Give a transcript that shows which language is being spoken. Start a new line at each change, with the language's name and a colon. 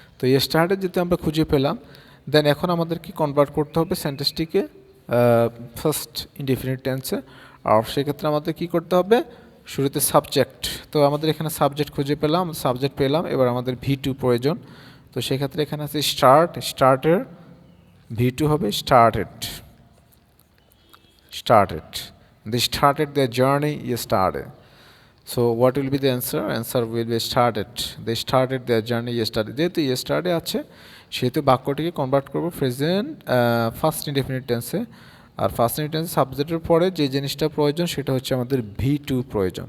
Bangla: তো ইয়েস্টারডে যদি আমরা খুঁজে পেলাম, দেন এখন আমাদের কি কনভার্ট করতে হবে সেন্টেন্সটিকে ফার্স্ট ইনডিফিনিট টেন্সে। আর সেক্ষেত্রে আমাদের কি করতে হবে? শুরুতে সাবজেক্ট, তো আমাদের এখানে সাবজেক্ট খুঁজে পেলাম, সাবজেক্ট পেলাম, এবার আমাদের V2 প্রয়োজন। তো সেক্ষেত্রে এখানে আছে স্টার্টের V2 হবে started, started.
English: They started their journey yesterday. So what will be the answer? Answer will be started. They started their journey yesterday.
Bangla: যেহেতু yesterday আছে, সেহেতু বাক্যটিকে কনভার্ট করবো প্রেজেন্ট ফার্স্ট ইনডেফিনিট টেন্সে। আর ফার্স্ট ইনডেফিনিট টেন্সে সাবজেক্টের পরে যে জিনিসটা প্রয়োজন সেটা হচ্ছে আমাদের V2 প্রয়োজন।